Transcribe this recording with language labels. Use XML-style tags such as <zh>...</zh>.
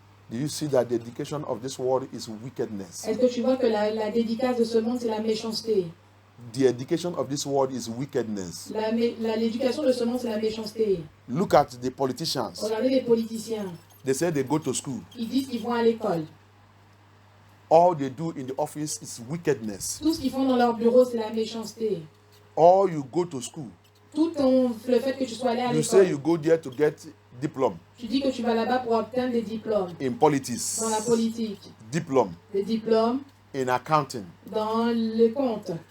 <en>Do you see that the education of this world is wickedness?</en> <fr>Est-ce que tu vois que la dédicace de ce monde, c'est la méchanceté?</fr> <en>The education of this world is wickedness.</en> <fr>L'éducation de ce monde, c'est la méchanceté.</fr> <en>Look at the politicians.</en> <fr>Regardez les politiciens.</fr> <en>They say they go to school.</en> <fr>Ils disent qu'ils vont à l'école.</fr> <en>All they do in the office is wickedness.</en> <fr>Tout ce qu'ils font dans leur bureau, c'est la méchanceté.</fr> <en>Or you go to school.</en> <fr>Le fait que tu sois allé à</fr> <en>You say you</en> <fr>l'école.</fr> <en>go there to get diploma.</en> <fr>Tu dis que tu vas là-bas pour obtenir des diplômes.</fr> <en>In politics.</en> <fr>Dans la politique.</fr> <en>Diploma.</en> <fr>Des diplômes.</fr> <en>In accounting.</en> <fr>Dans le compte.</fr>